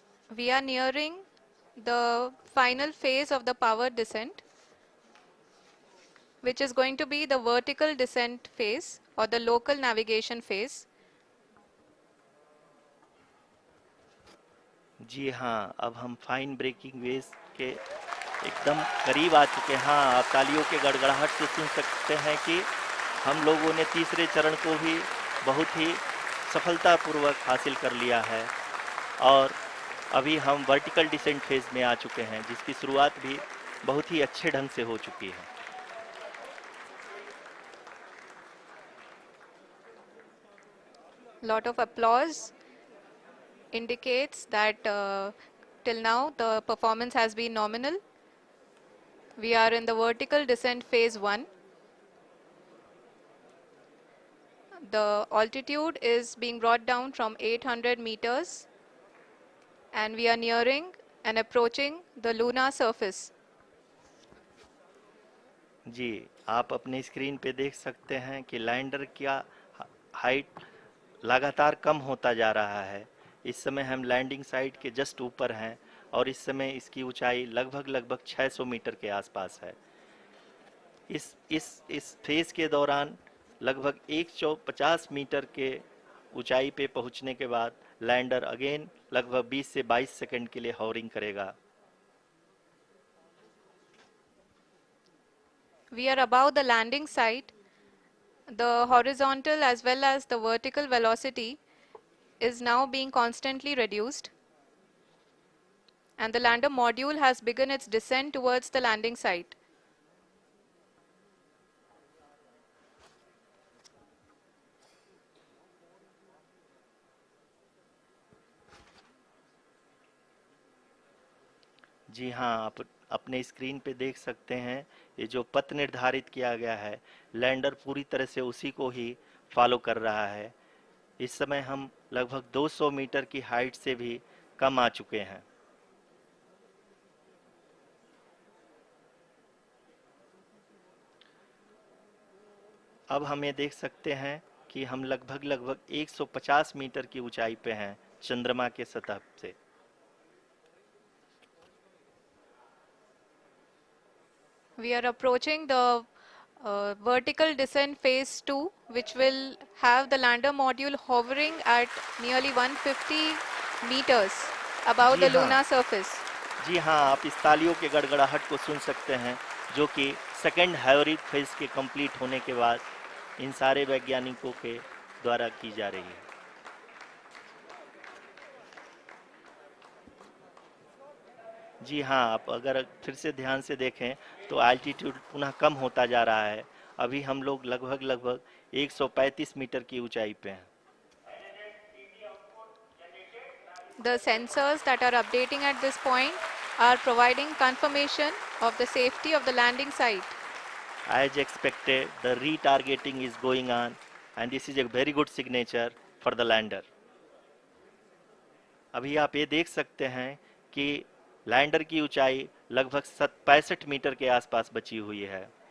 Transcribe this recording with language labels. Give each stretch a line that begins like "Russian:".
English: We are nearing the final phase of the power descent, which is going to be the vertical descent phase or the local navigation phase.
Hindi: जी हाँ, अब हम fine breaking waves के एकदम करीब आ चुके हैं। हाँ, आप तालियों के गड़गड़ाहट से सुन सकते हैं कि हम लोगों ने तीसरे चरण को भी बहुत ही सफलतापूर्वक हासिल कर लिया है और अभी हम वर्टिकल डिसेंट फेज में आ चुके हैं, जिसकी शुरुआत भी बहुत ही अच्छे ढंग से हो चुकी है।
English: Lot of applause indicates that till now the performance has been nominal. We are in the vertical descent phase 1. The altitude is being brought down from 800 meters and we are nearing and approaching the lunar surface.
Hindi: जी, आप अपनी screen पे देख सकते हैं कि lander का height लगातार कम होता जा रहा है। इस समय हम लैंडिंग साइट के जस्ट ऊपर हैं और इस समय इसकी ऊंचाई लगभग लगभग 600 मीटर के आसपास है। इस फेज के दौरान लगभग 150 मीटर के ऊंचाई पे पहुंचने के बाद लैंडर अगेन लगभग 20 से 22 सेकंड के लिए हॉवरिंग करेगा।
English: We are above the landing site. The horizontal as well as the vertical velocity is now being constantly reduced and the lander module has begun its descent towards the landing site.
Hindi: जी हाँ, आप अपने screen पे देख सकते हैं ये जो पथ निर्धारित किया गया है, लैंडर पूरी तरह से उसी को ही फॉलो कर रहा है। इस समय हम लगभग 200 मीटर की हाइट से भी कम आ चुके हैं। अब हम ये देख सकते हैं कि हम लगभग लगभग 150 मीटर की ऊंचाई पे हैं चंद्रमा के सतह से।
English: We are approaching the vertical descent phase 2, which will have the lander module hovering at nearly 150 meters above
Hindi: ji
English: the
Hindi: हाँ,
English: lunar surface.
Hindi: जी हाँ, आप इस तालियों के गड़गड़ाहट को सुन सकते हैं, जो कि सेकंड हैवरिक फेज के कंप्लीट होने के बाद इन सारे वैज्ञानिकों के द्वारा की जा रही है। जी हाँ, आप अगर फिर से ध्यान से देखें तो एल्टीट्यूड पुनः कम होता जा रहा है। अभी हम लोग लगभग लगभग 135 मीटर की ऊंचाई पे हैं।
English: The sensors that are updating at this point are providing confirmation of the safety of the landing site. As expected, the retargeting is going on and this is a very good signature for the lander.
Hindi: अभी आप ये देख सकते हैं कि lander की ऊंचाई लगभग 65 मीटर के आसपास बची हुई है।